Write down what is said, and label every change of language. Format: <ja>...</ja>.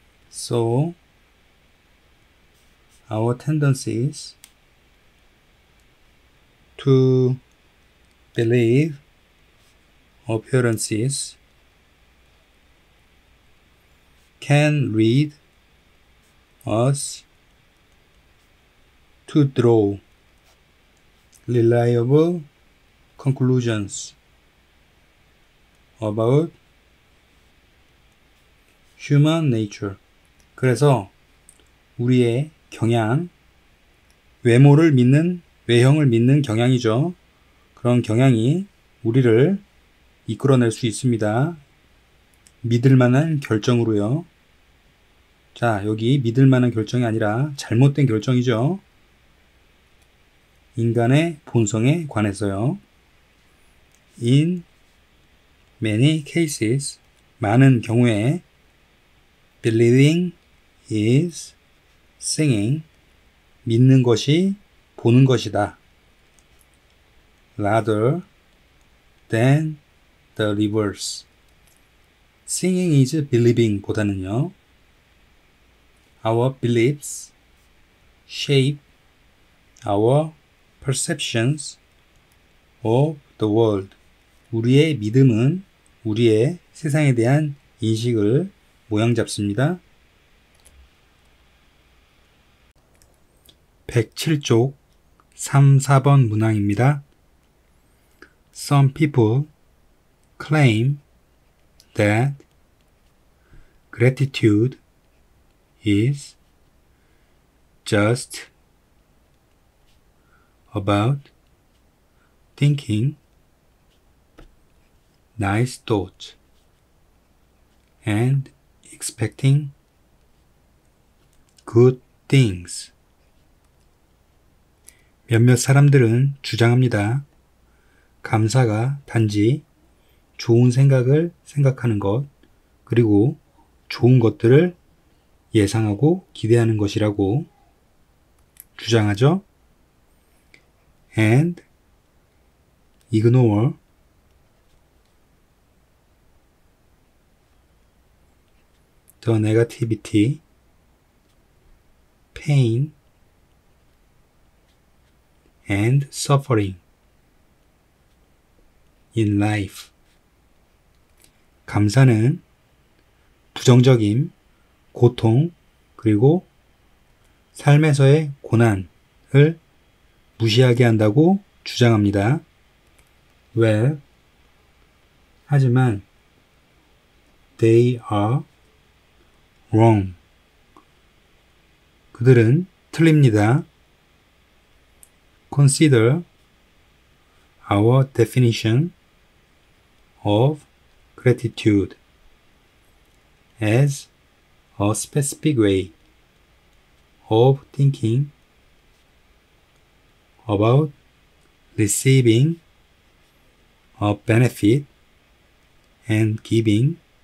<en>So, our tendencies to believe appearances can lead us to draw reliable conclusions about human nature.</en> <ko>그래서 우리의 경향, 외모를 믿는, 외형을 믿는 경향이죠. 그런 경향이 우리를 이끌어낼 수 있습니다. 믿을 만한 결정으로요. 자, 여기 믿을 만한 결정이 아니라 잘못된 결정이죠. 인간의 본성에 관해서요.</ko> <en>In many cases, 많은 경우에 believing</en> <ko>is singing. 믿는 것이 보는 것이다.</ko> <en>rather than the reverse. Singing is believing 보다는요. Our beliefs shape our perceptions of the world.</en> <ko>우리의 믿음은 우리의 세상에 대한 인식을 모양 잡습니다. 107쪽 3, 4번 문항입니다.</ko> <en>Some people claim that gratitude is just about thinking nice thoughts and expecting good things.</en> <ko>몇몇 사람들은 주장합니다. 감사가 단지 좋은 생각을 생각하는 것, 그리고 좋은 것들을 예상하고 기대하는 것이라고 주장하죠.</ko> <en>And ignore the negativity, pain, and suffering in life.</en> <ko>감사는 부정적인 고통 그리고 삶에서의 고난을 무시하게 한다고 주장합니다.</ko> <en>Well, 하지만 they are wrong.</en> <ko>그들은 틀립니다.</ko> <en>Consider our definition of gratitude as a specific way of thinking about receiving a benefit and giving</en>